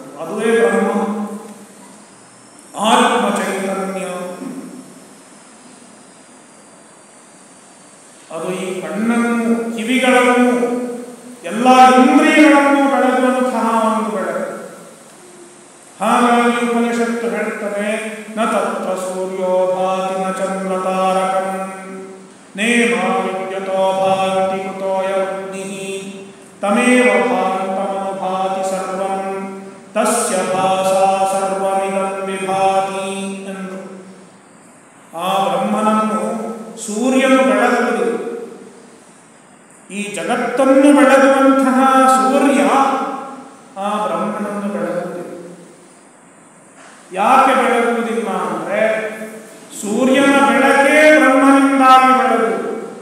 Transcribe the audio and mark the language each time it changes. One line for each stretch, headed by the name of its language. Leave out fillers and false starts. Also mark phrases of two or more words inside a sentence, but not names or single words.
Kannada: ಅದುವೇ ಬ್ರಹ್ಮ, ಆತ್ಮ ಚೈತನ್ಯ. ಅದು ಈ ಕಣ್ಣನ್ನು, ಕಿವಿಗಳನ್ನು, ಎಲ್ಲ ಇಂದ್ರಿಯಗಳನ್ನು ಬೆಳಗುವಂತಹ ಒಂದು ಬೆಳಕು. ಹಾಗಾಗಿ ಉಪನಿಷತ್ತು ಹೇಳುತ್ತದೆ,
Sanskrit: ನ ತತ್ರ ಸೂರ್ಯೋ ಭಾತಿ ನ ಚಂದ್ರ ತಾರಕಂ ನೇಮ ವಿದ್ಯುತೋ ಭಾತಿ ಕುತೋಯಗ್ನಿಃ ತಮೇವ ಭಾಂತಮನುಭಾತಿ ಸರ್ವಂ ತಸ್ಯ ಭಾಸಾ ಸರ್ವಮಿದಂ ವಿಭಾತಿ ಎಂದು.
Kannada: ಆ ಬ್ರಹ್ಮನನ್ನು ಸೂರ್ಯನು ಬೆಳಗುವುದು. ಈ ಜಗತ್ತನ್ನು ಬೆಳಗುವಂತಹ ಸೂರ್ಯ ಆ ಬ್ರಹ್ಮನನ್ನು ಬೆಳಗುವುದಿಲ್ಲ. ಯಾಕೆ ಬೆಳಗುವುದಿಲ್ಲ ಅಂದರೆ, ಸೂರ್ಯನ ಬೆಳಕೇ ಬ್ರಹ್ಮನಿಂದಾಗಿ ಬೆಳಗುವುದು.